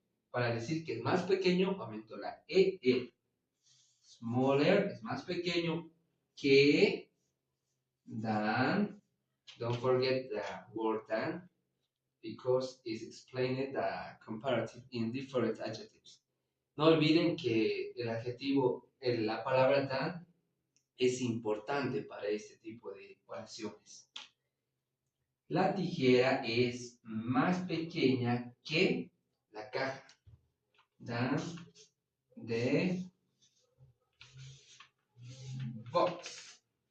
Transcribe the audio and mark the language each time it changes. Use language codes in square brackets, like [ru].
[es] Para decir que es más pequeño, aumento la EE. [en] Smaller [es] es más pequeño que than. [en] Don't forget the word than, because it's explained the comparative in different adjectives. [es] No olviden que el adjetivo, la palabra than, es importante para este tipo de oraciones. La tijera es más pequeña que la caja. [en] Than the box.